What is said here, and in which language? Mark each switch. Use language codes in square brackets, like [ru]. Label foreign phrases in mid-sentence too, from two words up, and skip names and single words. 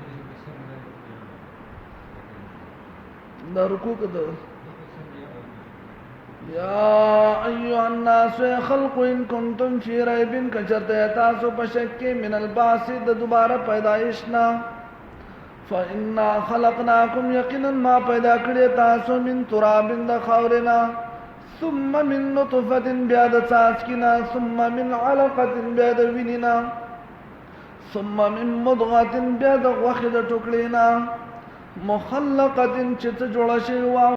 [ps] دا رکوع که ده [ar] یا ایها الناس خلق ان کنتم فی ریب [ps] که چېرته تاسو په شک کې [ar] من البعث [ps] د دوباره پیدایش نه [ar] فانا خلقناکم [ps] یقینا ما پیدا کړی تاسو [ar] من تراب [ps] د خاورې نه [ar] ثم من نطفة [ps] بیا د څاڅکي نه [ar] ثم من علقة [ps] بیا د وینې نه [ar] ثم من مضغة [ps] بیا د غوښې د ټوکړې نه مخلقة چې څه جوړه شوې وه